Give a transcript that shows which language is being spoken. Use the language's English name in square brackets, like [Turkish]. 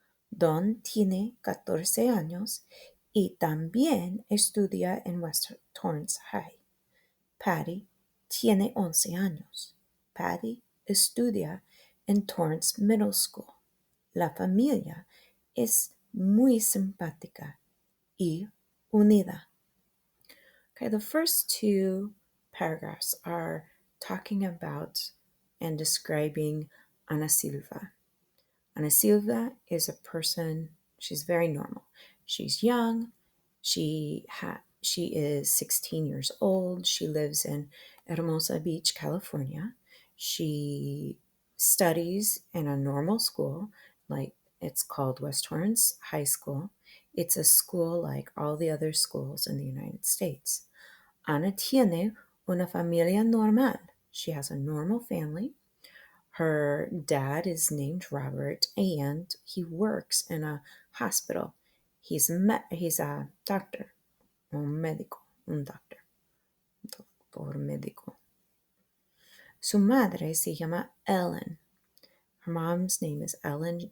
[Spanish] Don tiene 14 años y también estudia en West Torrance High. Patty tiene 11 años. Patty estudia en Torrance Middle School. La familia es muy simpática y unida. [English] Okay, the first two paragraphs are talking about and describing Ana Silva. Ana Silva is a person, she's very normal. She's young, she is 16 years old, she lives in Hermosa Beach, California. She studies in a normal school, like it's called West Torrance High School. It's a school like all the other schools in the United States. [Spanish] Ana tiene una familia normal. [English] She has a normal family. Her dad is named Robert and he works in a hospital. He's a doctor, [Spanish] un doctor, doctor médico. Su madre se llama Ellen. [English] Her mom's name is Ellen.